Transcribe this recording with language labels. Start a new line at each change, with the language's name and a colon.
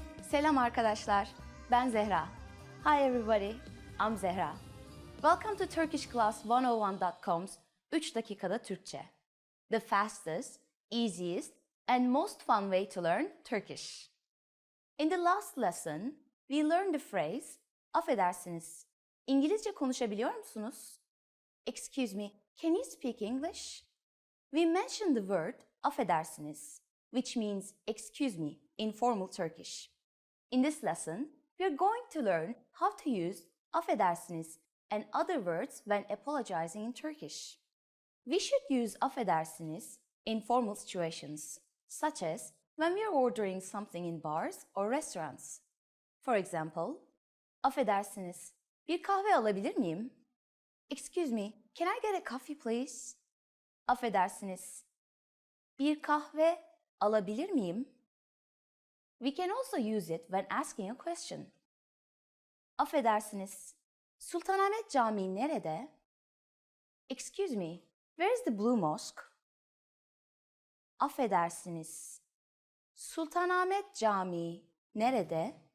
Turkish: Selam arkadaşlar, ben Zehra.
English: Hi everybody, I'm Zehra. Welcome to TurkishClass101.com's 3 dakikada Türkçe. The fastest, easiest, and most fun way to learn Turkish. In the last lesson, we learned the phrase, affedersiniz.
Turkish: İngilizce konuşabiliyor musunuz?
English: Excuse me, can you speak English? We mentioned the word affedersiniz, which means excuse me in formal Turkish. In this lesson, we are going to learn how to use affedersiniz, and other words when apologizing in Turkish. We should use affedersiniz in formal situations, such as when we are ordering something in bars or restaurants. For example,
Turkish: affedersiniz, bir kahve alabilir miyim?
English: Excuse me, can I get a coffee please?
Turkish: Affedersiniz, bir kahve alabilir miyim?
English: We can also use it when asking a question.
Turkish: Affedersiniz, Sultanahmet Camii nerede?
English: Excuse me, where is the Blue Mosque?
Turkish: Affedersiniz, Sultanahmet Camii nerede?